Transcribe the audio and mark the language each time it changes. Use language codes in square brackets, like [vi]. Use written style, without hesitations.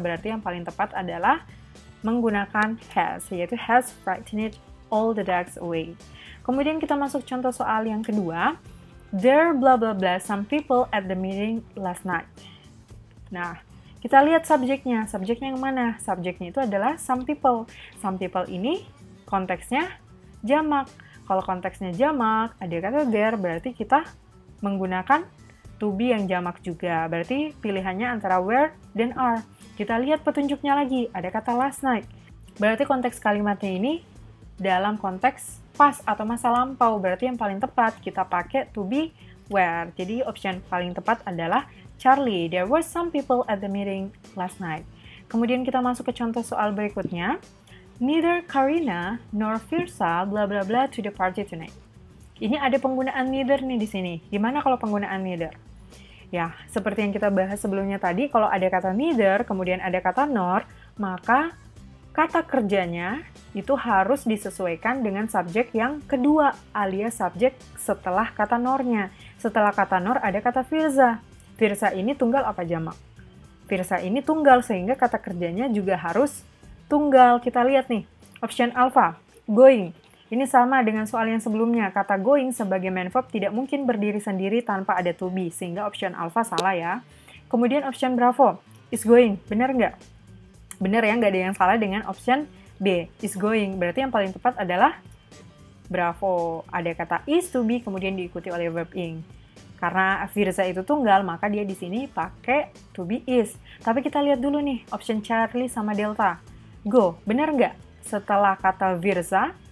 [id] Berarti yang paling tepat adalah menggunakan has, yaitu [en] has frightened all the dogs away. [id] Kemudian kita masuk contoh soal yang kedua. [en] There blah blah blah some people at the meeting last night. [id] Nah, kita lihat subjeknya. Subjeknya yang mana? Subjeknya itu adalah some people. Some people ini konteksnya jamak. Kalau konteksnya jamak, ada kata there, berarti kita menggunakan to be yang jamak juga. Berarti pilihannya antara were dan are. Kita lihat petunjuknya lagi, ada kata last night. Berarti konteks kalimatnya ini dalam konteks past atau masa lampau. Berarti yang paling tepat kita pakai to be were. Jadi option paling tepat adalah Charlie. [en] There were some people at the meeting last night. [id] Kemudian kita masuk ke contoh soal berikutnya. [en] Neither Karina nor Firsa bla bla bla to the party tonight. [id] Ini ada penggunaan neither nih di sini. Gimana kalau penggunaan neither? Ya, seperti yang kita bahas sebelumnya tadi, kalau ada kata neither, kemudian ada kata nor, maka kata kerjanya itu harus disesuaikan dengan subjek yang kedua, alias subjek setelah kata nornya. Setelah kata nor ada kata Firza. Firza ini tunggal apa jamak? Firza ini tunggal, sehingga kata kerjanya juga harus tunggal. Kita lihat nih, option alpha, going. Ini sama dengan soal yang sebelumnya. Kata going sebagai main verb tidak mungkin berdiri sendiri tanpa ada to be, sehingga option alpha salah ya. Kemudian option bravo, is going. Benar nggak? Benar ya, nggak ada yang salah dengan option B, is going. Berarti yang paling tepat adalah bravo. Ada kata is to be, kemudian diikuti oleh verb ing. Karena Firza itu tunggal, maka dia di sini pakai to be is. Tapi kita lihat dulu nih, option Charlie sama Delta. Go, benar nggak? Setelah kata Firza,